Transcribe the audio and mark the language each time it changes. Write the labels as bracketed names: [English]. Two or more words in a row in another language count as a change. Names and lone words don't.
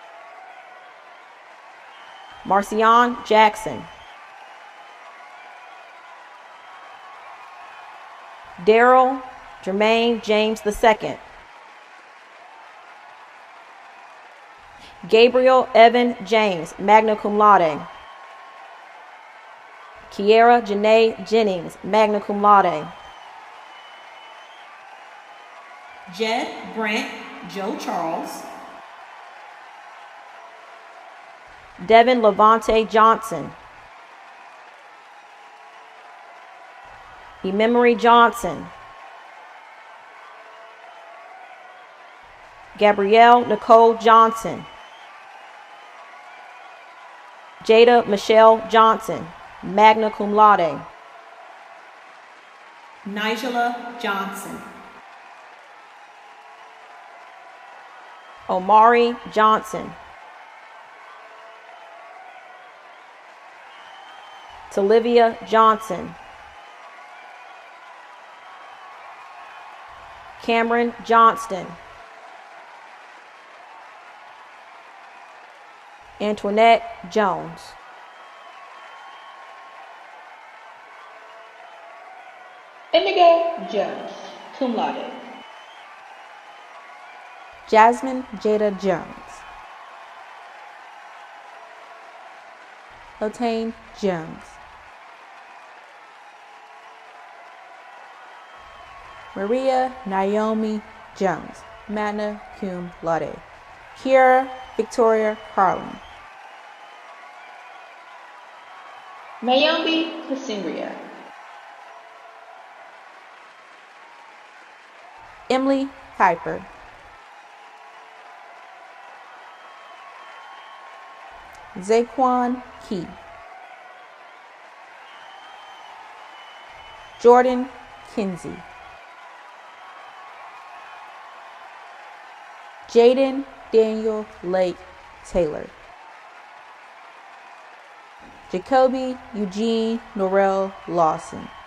[English] Marcion Jackson, Daryl Jermaine James II, Gabriel Evan James, [Latin] magna cum laude, [English] Kiera Janae Jennings, [Latin] magna cum laude, [English] Jed Brant Joe Charles, Devin Levante Johnson, Emery Johnson, Gabrielle Nicole Johnson. Jada Michelle Johnson, [Latin] magna cum laude. [English] Nigella Johnson. Omari Johnson. Talivia Johnson. Cameron Johnston. Antoinette Jones. Indigo Jones, [Latin] cum laude. [English] Jasmine Jada Jones. Lotane Jones. Maria Naomi Jones, [Latin] magna cum laude. [English] Kiera Victoria Carlin. Mayombe Casimria. Emily Kuiper. Zaquan Key. Jordan Kinsey. Jaden Daniel Lake Taylor. Jacoby Eugene Norrell Lawson.